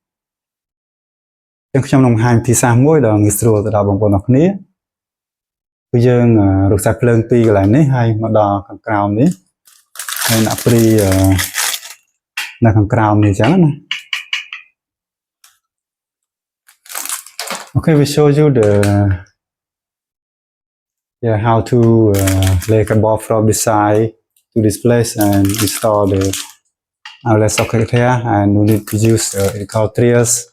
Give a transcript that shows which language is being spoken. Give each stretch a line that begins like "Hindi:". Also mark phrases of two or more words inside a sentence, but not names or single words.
Khmer: ខ្ញុំនឹងបង្ហាញភាសាមួយដែលងាយស្រួលទៅដល់បងប្អូនអរគ្នាគឺយើងរកខ្សែភ្លើងពីកន្លែងនេះហើយមកដល់ខាងក្រោមនេះហើយដាក់ព្រីនៅខាងក្រោមនេះអញ្ចឹងណា
English: Okay, we show you how to lay cable from this side to this place and install the outlet socket here, and no need to use electrical trios.